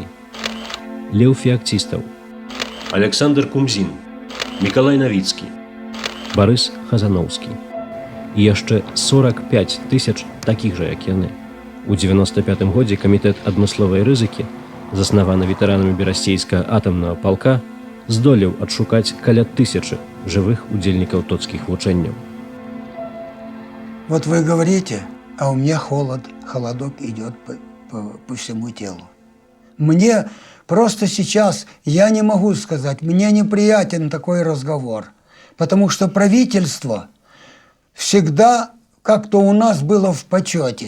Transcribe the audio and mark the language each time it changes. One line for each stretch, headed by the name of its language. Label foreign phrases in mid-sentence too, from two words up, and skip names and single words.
Belarusian: Леў Феакцістаў, Александр Кумзін, Мікалай Навіцкі, Барыс Хазановскі і яшчэ 45 000 такіх жа, як яны. У 95-м годзе камітэт адмысловай рызыкі, заснаваны ветэранамі берасцейскага атамнага палка, здолеў адшукаць каля 1000 жывых удзельнікаў тоцкіх вучэнняў.
Russian: Вот вы говорите, а у меня холодок идет по всему телу. Мне просто сейчас, я не могу сказать, мне неприятен такой разговор, потому что правительство всегда как-то у нас было в почете.